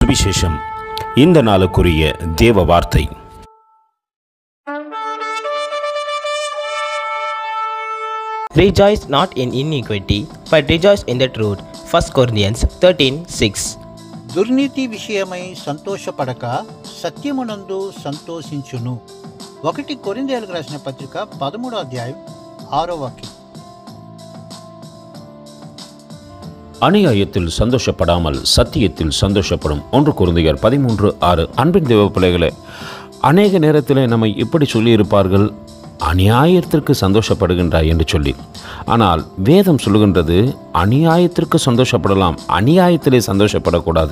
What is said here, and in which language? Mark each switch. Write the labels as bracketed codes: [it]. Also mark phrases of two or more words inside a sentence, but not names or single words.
[ta] சுவிசேஷம். இந்த நாளுக்குரிய தேவ வார்த்தை. [en] Rejoice not in iniquity, but rejoice in the truth. 1 Corinthians 13:6. [te] దుర్నీతి విషయమై సంతోషపడక సత్యమునందు సంతోషించును. 1 కొరింథీయులకు రాసిన పత్రిక 13వ అధ్యాయం 6వ వాక్యం. [ta] அநியாயத்தில் சந்தோஷப்படாமல் சத்தியத்தில் சந்தோஷப்படும். 1 கொரிந்தியர் 13:6. அன்பின் தேவ பிள்ளைகளே, அநேக நேரத்தில் நம்மை இப்படி சொல்லியிருப்பார்கள், அநியாயத்திற்கு சந்தோஷப்படுகின்றாய் என்று சொல்லி. ஆனால் வேதம் சொல்லுகின்றது, அநியாயத்திற்கு சந்தோஷப்படலாம், அநியாயத்திலே சந்தோஷப்படக்கூடாது.